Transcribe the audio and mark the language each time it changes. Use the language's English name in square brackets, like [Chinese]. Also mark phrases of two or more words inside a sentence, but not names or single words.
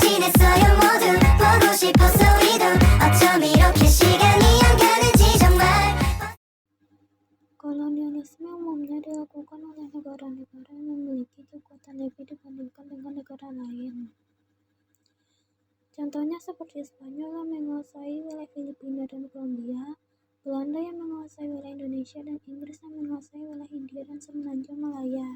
[Korean] 있어요 모두 보고 싶었어 우리도 어쩜 이렇게 시간이 안 가는지 정말. [Indonesian] Kolonialisme umumnya dilakukan oleh negara-negara yang memiliki kekuatan lebih dibandingkan dengan negara lain. Contohnya seperti Spanyol yang menguasai wilayah Filipina dan Kolombia, Belanda yang menguasai wilayah Indonesia, dan Inggris yang menguasai wilayah Hindia dan Semenanjung Malaya.